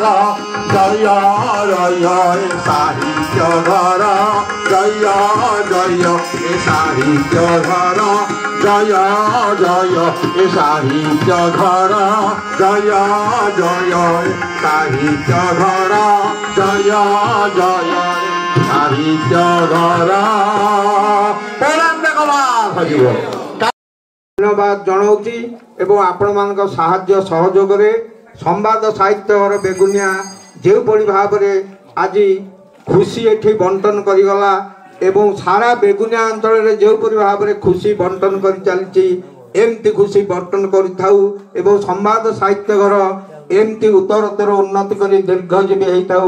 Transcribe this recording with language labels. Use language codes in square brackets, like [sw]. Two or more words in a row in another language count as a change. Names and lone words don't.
[or] ଜୟ ଜୟ ସାହିତ୍ୟ ଘର, ଜୟ ଜୟ ଏ ସାହିତ୍ୟ ଘର, ଜୟ ଜୟ ଏ ସାହିତ୍ୟ ଘର, ଜୟ ଜୟ ସାହିତ୍ୟ ଘର, ଜୟ ଜୟ ସାହିତ୍ୟ ଘର। ধন্যবাদ জଣାଉଛି ଏବଂ ଆପଣମାନଙ୍କ ସାହାଯ୍ୟ ସହଯୋଗରେ ସମ୍ବାଦ ସାହିତ୍ୟ ଘର ବେଗୁନିଆ ଯେଉଁଭଳି ଭାବରେ ଆଜି ଖୁସି ଏଠି ବଣ୍ଟନ କରିଗଲା ଏବଂ ସାରା ବେଗୁନିଆ ଅଞ୍ଚଳରେ ଯେଉଁପରି ଭାବରେ ଖୁସି ବଣ୍ଟନ କରି ଚାଲିଛି ଏମିତି ଖୁସି ବଣ୍ଟନ କରିଥାଉ ଏବଂ ସମ୍ବାଦ ସାହିତ୍ୟ ଘର ଏମିତି ଉତ୍ତରୋତ୍ତର ଉନ୍ନତି କରି ଦୀର୍ଘଜୀବୀ ହେଇଥାଉ।